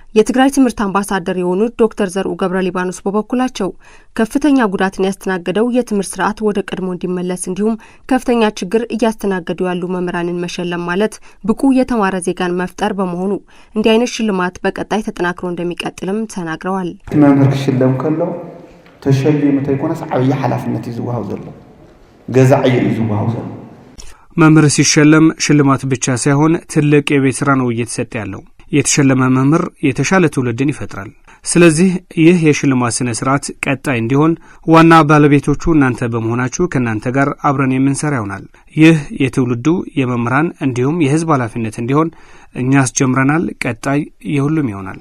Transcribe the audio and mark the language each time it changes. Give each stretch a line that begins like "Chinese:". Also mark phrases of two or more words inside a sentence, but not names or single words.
Amharic: የትግራይ ትምህርት አምባሳደር የሆኑት ዶክተር ዘርኡ ገብረ ሊባኖስ በበኩላቸው ከፍተኛ ጉዳትን ያስተናገደው የትምህርት ስርዓት ወደ ቀድሞ እንዲመለስ እንዲሁም ከፍተኛ ችግር እያስተናገዱ ያሉ መምህራንን መሸለም ማለት ብቁ የተማረ ዜጋን መፍጠር በመሆኑ እንዲህ አይነት ሽልማት በቀጣይ ተጠናክሮ እንደሚቀጥልም ተናግረዋል።
Tigrinya: መምህር ክሽለም ከሎ ተሸሊሙ ተይኮነስ ዓብይ ኃላፊነት ይዝዋው ዘሎ ገዛዕይ ይዝዋው ዘሎ
Amharic: መምህር ሲሸለም ሽልማት ብቻ ሳይሆን ትልቅ የቤት ስራ ነው እየተሰጠ ያለው። የተሸለመ መምህር የተሻለ ትውልድን ይፈጥራል። ስለዚህ ይህ የሽልማት ስነ ስርዓት ቀጣይ እንዲሆን ዋና ባለቤቶቹ እናንተ በመሆናችሁ ከናንተ ጋር አብረን የምንሰራ ይሆናል። ይህ የትውልዱ የመምህራን እንዲሁም የህዝብ ኃላፊነት እንዲሆን እኛ አስጀምረናል። ቀጣይ የሁሉም ይሆናል።